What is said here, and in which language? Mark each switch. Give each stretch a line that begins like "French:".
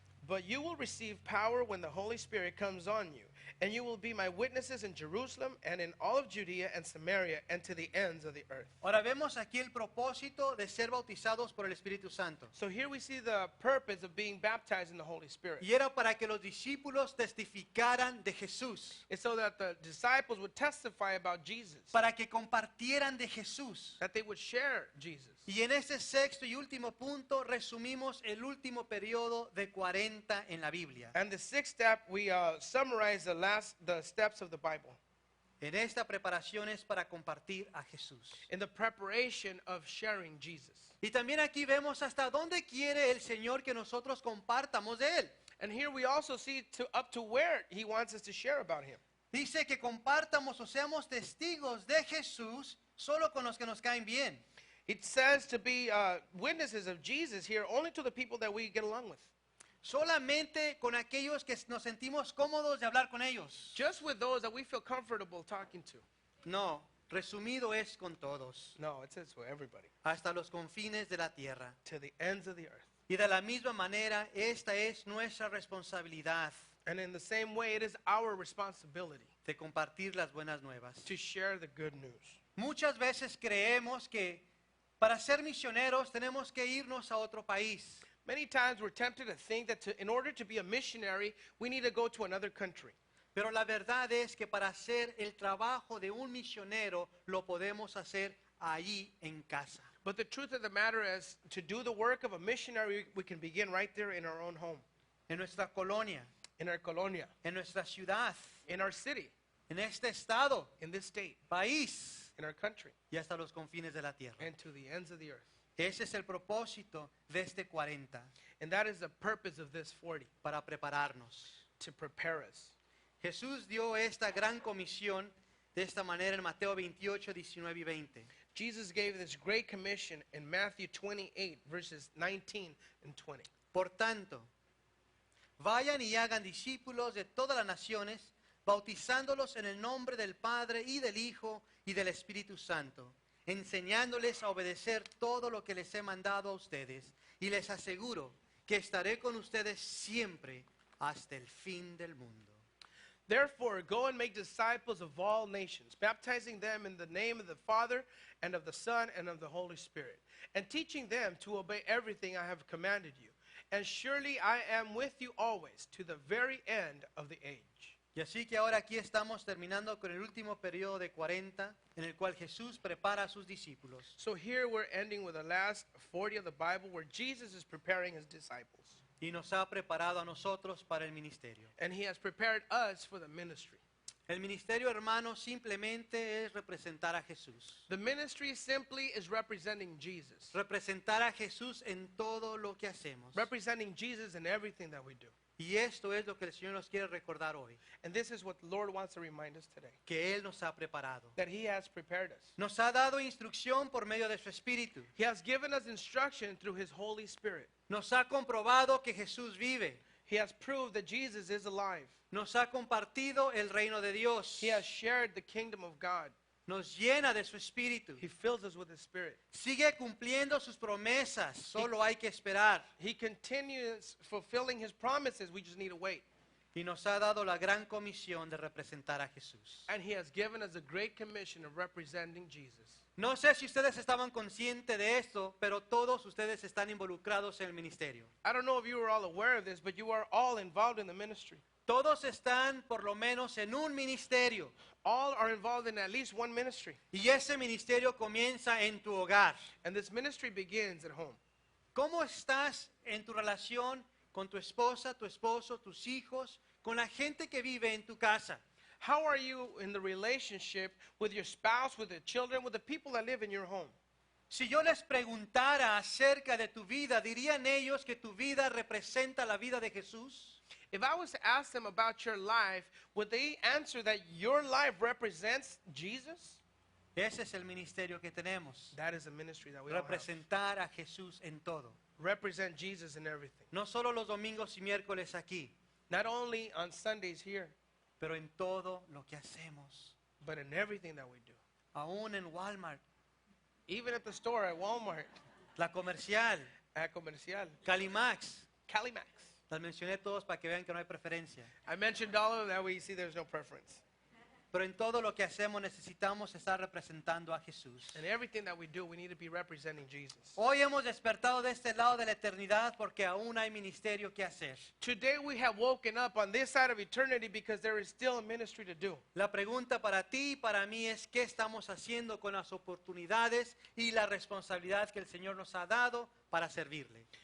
English: But you will receive power when the Holy Spirit comes on you, and you will be my witnesses in Jerusalem and in all of Judea and Samaria and to the ends of the earth.
Spanish: Ahora vemos aquí el propósito de ser bautizados por el Espíritu Santo.
English: So here we see the purpose of being baptized in the Holy Spirit.
Spanish: Y era para que los discípulos testificaran de Jesús,
English: It's so that the disciples would testify about Jesus,
Spanish: para que compartieran de Jesús.
English: that they would share Jesus.
Spanish: Y en este sexto y último punto resumimos el último periodo de 40 en la Biblia.
English: And the sixth step, we summarize the steps of the Bible
Spanish: En esta preparación es para compartir a Jesús.
English: in the preparation of sharing Jesus.
Spanish: Y también aquí vemos hasta dónde quiere el Señor que nosotros compartamos de Él.
English: And here we also see up to where he wants us to share about him.
Spanish: Dice que compartamos o seamos testigos de Jesús solo con los que nos caen bien.
English: It says to be witnesses of Jesus here only to the people that we get along with.
Spanish: Solamente con aquellos que nos sentimos cómodos de hablar con ellos.
English: Just with those that we feel comfortable talking to.
Spanish: No, resumido es con todos,
English: No, it says for everybody.
Spanish: hasta los confines de la tierra.
English: To the ends of the earth.
Spanish: Y de la misma manera, esta es nuestra responsabilidad
English: And in the same way, it is our responsibility
Spanish: de compartir las buenas nuevas.
English: to share the good news.
Spanish: Muchas veces creemos que para ser misioneros tenemos que irnos a otro país.
English: Many times we're tempted to think that in order to be a missionary, we need to go to another country.
Spanish: Pero la verdad es que para hacer el trabajo de un misionero lo podemos hacer allí en casa.
English: But the truth of the matter is, to do the work of a missionary, we can begin right there in our own home,
Spanish: En nuestra colonia,
English: in our colonia,
Spanish: en nuestra ciudad,
English: in our city,
Spanish: en este estado,
English: in this state,
Spanish: país
English: in our country,
Spanish: y hasta los confines de la tierra.
English: and to the ends of the earth.
Spanish: Ese es el propósito de este 40,
English: And that is the purpose of this 40,
Spanish: para prepararnos.
English: to prepare us.
Spanish: Jesús dio esta gran comisión de esta manera en Mateo 28, 19 y 20.
English: Jesus gave this great commission in Matthew 28, verses 19 and 20.
Spanish: Por tanto, vayan y hagan discípulos de todas las naciones, bautizándolos en el nombre del Padre y del Hijo y del Espíritu Santo, enseñándoles a obedecer todo lo que les he mandado a ustedes, y les aseguro que estaré con ustedes siempre hasta el fin del mundo.
English: Therefore, go and make disciples of all nations, baptizing them in the name of the Father and of the Son and of the Holy Spirit, and teaching them to obey everything I have commanded you. And surely I am with you always to the very end of the age.
Spanish: Y así que ahora aquí estamos terminando con el último periodo de 40 en el cual Jesús prepara a sus discípulos.
English: So here we're ending with the last 40 of the Bible where Jesus is preparing his disciples.
Spanish: Y nos ha preparado a nosotros para el ministerio.
English: And he has prepared us for the ministry.
Spanish: El ministerio, hermano, simplemente es representar a Jesús.
English: The ministry simply is representing Jesus.
Spanish: Representar a Jesús en todo lo que hacemos.
English: Representing Jesus in everything that we do.
Spanish: Y esto es lo que el Señor nos quiere recordar hoy.
English: And this is what the Lord wants to remind us today.
Spanish: Que Él nos ha preparado.
English: That he has prepared us.
Spanish: Nos ha dado instrucción por medio de su Espíritu.
English: He has given us instruction through his Holy Spirit.
Spanish: Nos ha comprobado que Jesús vive.
English: He has proved that Jesus is alive.
Spanish: Nos ha compartido el reino de Dios.
English: He has shared the kingdom of God.
Spanish: Nos llena de su Espíritu.
English: He fills us with his Spirit.
Spanish: Sigue cumpliendo sus promesas. Solo hay que esperar.
English: He continues fulfilling his promises. We just need to wait.
Spanish: Y nos ha dado la gran comisión de representar a Jesús.
English: And he has given us a great commission of representing Jesus.
Spanish: No sé si ustedes estaban conscientes de esto, pero todos ustedes están involucrados en el ministerio.
English: I don't know if you were all aware of this, but you are all involved in the ministry.
Spanish: Todos están por lo menos en un ministerio.
English: All are involved in at least one ministry.
Spanish: Y ese ministerio comienza en tu hogar.
English: And this ministry begins at home.
Spanish: ¿Cómo estás en tu relación con tu esposa, tu esposo, tus hijos, con la gente que vive en tu casa?
English: How are you in the relationship with your spouse, with the children, with the people that live in your home?
Spanish: Si yo les preguntara acerca de tu vida, ¿dirían ellos que tu vida representa la vida de Jesús?
English: If I was to ask them about your life, would they answer that your life represents Jesus?
Spanish: Ese es el ministerio que tenemos.
English: That is a ministry that we all have.
Spanish: Representar a Jesús en todo.
English: Represent Jesus in everything.
Spanish: No solo los domingos y miércoles aquí,
English: Not only on Sundays here,
Spanish: pero en todo lo que hacemos.
English: but in everything that we do.
Spanish: Aún en Walmart,
English: Even at the store, at Walmart,
Spanish: La Comercial,
English: at Comercial,
Spanish: Calimax.
English: Calimax.
Spanish: Las mencioné todos para que vean que no hay preferencia.
English: I mentioned all of them, that way you see there's no preference.
Spanish: Pero en todo lo que hacemos necesitamos estar representando a Jesús.
English: In everything that we do, we need to be representing Jesus.
Spanish: Hoy hemos despertado de este lado de la eternidad porque aún hay ministerio que hacer.
English: Today we have woken up on this side of eternity because there is still a ministry to do.
Spanish: La pregunta para ti y para mí es qué estamos haciendo con las oportunidades y la responsabilidad que el Señor nos ha dado para servirle.